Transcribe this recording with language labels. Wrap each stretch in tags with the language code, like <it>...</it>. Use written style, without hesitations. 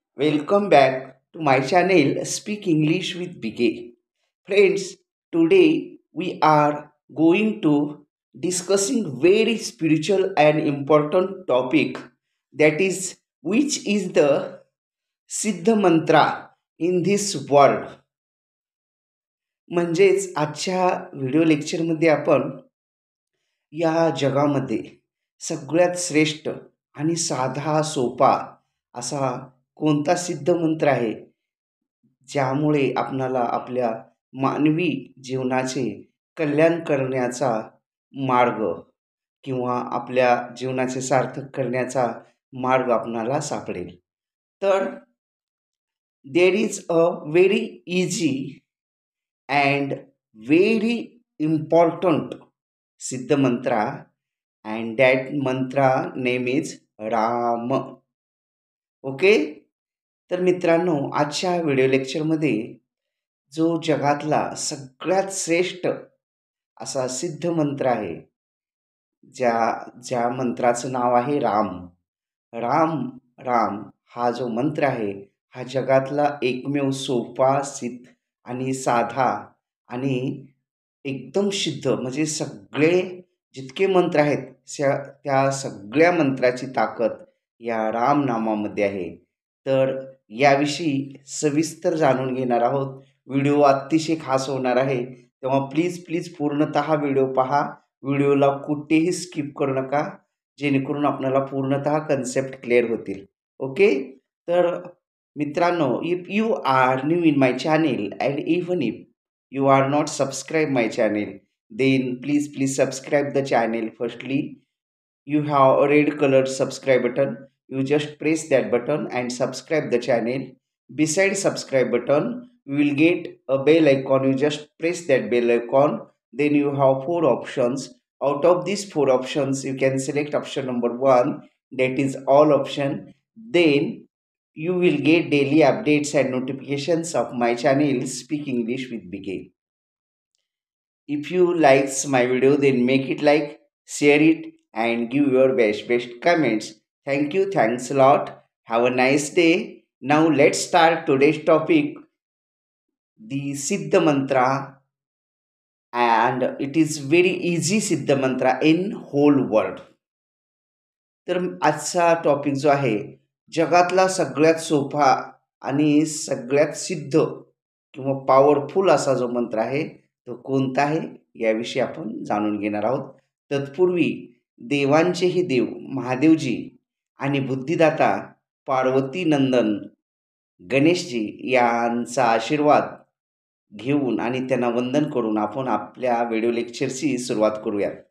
<en>Welcome back to my channel Speak English with BK. Friends, today we are going to discussing very spiritual and important topic, that is, which is the siddha mantra in this world.</en> <mr>म्हणजेच आजच्या video लेक्चरमध्ये आपण या जगामध्ये सगळ्यात श्रेष्ठ आणि साधा सोपा असा कोणता सिद्ध मंत्र आहे ज्यामुळे आपणाला आपल्या मानवी जीवनाचे कल्याण करण्याचा मार्ग किंवा आपल्या जीवनाचे सार्थक करण्याचा मार्ग आपणाला सापडेल.</mr> <en>तर there is a very easy and very important siddha mantra, and that mantra name is Ram. Okay.</en> <mr>तर मित्रांनो, आजच्या व्हिडिओ लेक्चरमध्ये जो जगातला सगळ्यात श्रेष्ठ असा सिद्ध मंत्र आहे, ज्या ज्या मंत्राचं नाव आहे राम. राम राम हा जो मंत्र आहे, हा जगातला एकमेव सोपा, सिद्ध आणि साधा आणि एकदम सिद्ध, म्हणजे सगळे जितके मंत्र आहेत त्या सगळ्या मंत्राची ताकद या राम नामामध्ये आहे. तर याविषयी सविस्तर जाणून घेणार आहोत. व्हिडिओ अतिशय खास होणार आहे, तेव्हा प्लीज प्लीज पूर्णतः व्हिडिओ पहा. व्हिडिओला कुठेही स्किप करू नका, जेणेकरून आपल्याला पूर्णतः कन्सेप्ट क्लिअर होतील.</mr> <en>Okay.</en> <mr>तर मित्रांनो,</mr> <en>If you are new in my channel and even if you are not subscribe my channel, then please subscribe the channel. Firstly, you have a red color subscribe button. You just press that button and subscribe the channel. Beside subscribe button, you will get a bell icon. You just press that bell icon. Then you have four options. Out of these four options, you can select option number 1, that is all option. Then you will get daily updates and notifications of my channel Speak English with BK. If you likes my video, then make it like, share it, and give your best comments. Thank you. Thanks a lot. Have a nice day. Now let's start today's topic, the Siddha Mantra, and it is very easy Siddha Mantra in whole world.</en> <mr>तर आजचा topic जो आहे, जगातला सगळ्यात सोपा आणि सगळ्यात सिद्ध किंवा पॉवरफुल असा जो मंत्र आहे तो कोणता आहे याविषयी आपण जाणून घेणार आहोत. तत्पूर्वी देवांचेही देव महादेवजी आणि बुद्धिदाता पार्वती नंदन गणेशजी यांचा आशीर्वाद घेऊन आणि त्यांना वंदन करून आपण आपल्या व्हिडिओ लेक्चरची सुरुवात करूयात.</mr>